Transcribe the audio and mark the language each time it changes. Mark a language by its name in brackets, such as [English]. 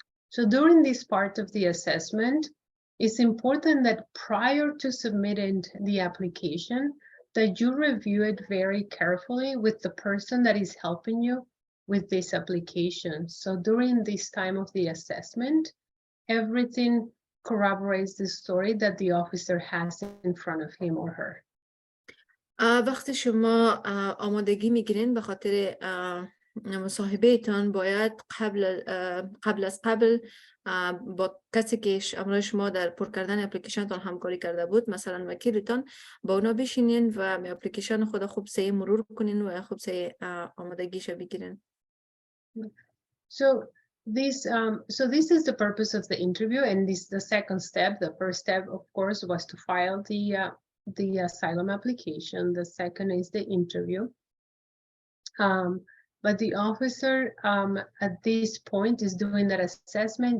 [English] So during this part of the assessment, it's important that prior to submitting the application, that you review it very carefully with the person that is helping you with this application. So during this time of the assessment, everything corroborates the story that the officer has in front of him or her. [Persian] وقتی شما آمادگی میگیرین به خاطر مصاحبه تان، باید قبل از با کسی که امروز شما در پر کردن اپلیکیشن تان همکاری کرده بود، مثلا وکیلتان، با اونا بشینین و اپلیکیشن خود خوب سه مرور کنین و خوب سه آمادگیش بگیرین. [English] So this is the purpose of the interview, and this the second step. The first step, of course, was to file the asylum application. The second is the interview. But the officer at this point is doing that assessment.